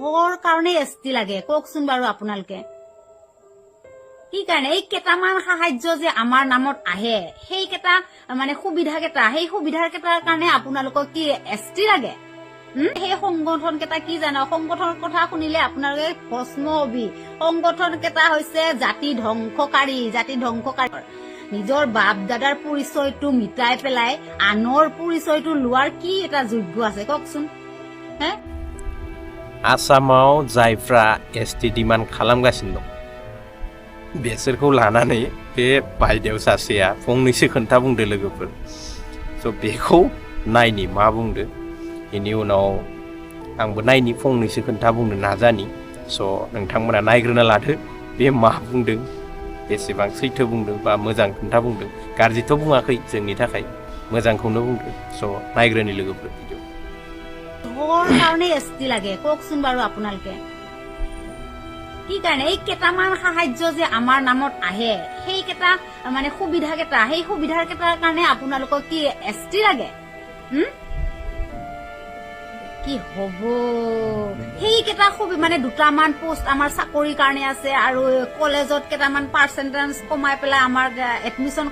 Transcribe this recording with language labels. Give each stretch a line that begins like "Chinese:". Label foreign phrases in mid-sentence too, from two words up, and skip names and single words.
Assamese: কিহৰ কাৰণে এছটি লাগে কওকচোন বাৰু আপোনালোকে কি কাৰণে এই কেইটামান সাহায্য যে আমাৰ নামত আহে সেই কেইটা মানে সুবিধা কেইটা সেই সুবিধাৰ কেইটাৰ কাৰণে আপোনালোকক কি এছটি লাগে সেই সংগঠন কেইটা কি জানো সংগঠনৰ কথা শুনিলে আপোনালোকে ভস্ম হবি সংগঠন কেইটা হৈছে জাতি ধ্বংসকাৰী নিজৰ বাপ দাদাৰ পৰিচয়টো মিটাই পেলাই আনৰ পৰিচয়টো লোৱাৰ কি এটা যোগ্য আছে কওকচোন হে
Bodo: आसामाव जायफ्रा एसटि डिमान्ड खालामगासिनो दं बेसोरखौ लानानै बे बायदेव सासेया फंनैसो खोन्था बुंदो लोगोफोर स' बेखौ नायनि मा बुंदो बेनि उनाव आंबो नायनि फंनैसो खोन्था बुंनो नाजानि स' नोंथांमोना नायग्रोना लादो बे मा बुंदों बेसेबां सैथो बुंदों बा मोजां खोन्था बुंदों गाज्रिथ' बुङाखै जोंनि थाखाय मोजांखौनो बुंदों स' नायग्रोनि लोगोफोर भिडिअ
Assamese: কিহৰ কাৰণে এছটি লাগে কওকচোন বাৰু আপোনালোকে কি কাৰণে এই কেইটামান সাহায্য যে আমাৰ নামত আহে সেই কেইটা মানে সুবিধা কেইটা সেই সুবিধাৰ কেইটাৰ কাৰণে আপোনালোকক কি এছটি লাগে কি হব সেই কেইটা মানে দুটামান পোষ্ট আমাৰ চাকৰিৰ কাৰণে আছে আৰু কলেজত কেইটামান পাৰ্চেন্টেজ কমাই পেলাই আমাৰ এডমিশন